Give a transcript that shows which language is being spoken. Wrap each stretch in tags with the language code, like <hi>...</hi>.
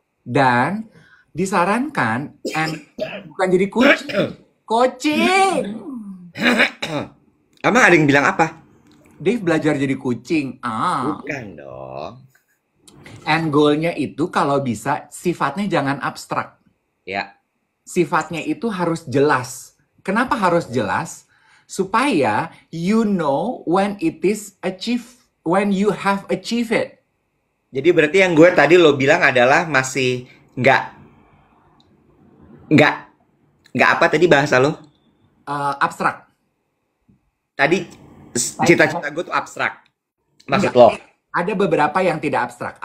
<id>Dan disarankan, bukan jadi kucing, coaching. Emang ada yang bilang apa? Dave belajar jadi kucing. Bukan dong. End goal-nya itu kalau bisa sifatnya jangan abstrak. Ya. Sifatnya itu harus jelas. Kenapa harus jelas? Supaya</id> <en>you know when it is achieved, when you have achieved it.</en> <id>Jadi berarti yang gue tadi lo bilang adalah masih nggak apa tadi bahasa lo? Abstrak. Tadi cita-cita gue tuh abstrak. Maksud Enggak. lo? Ada beberapa yang tidak abstrak.</id>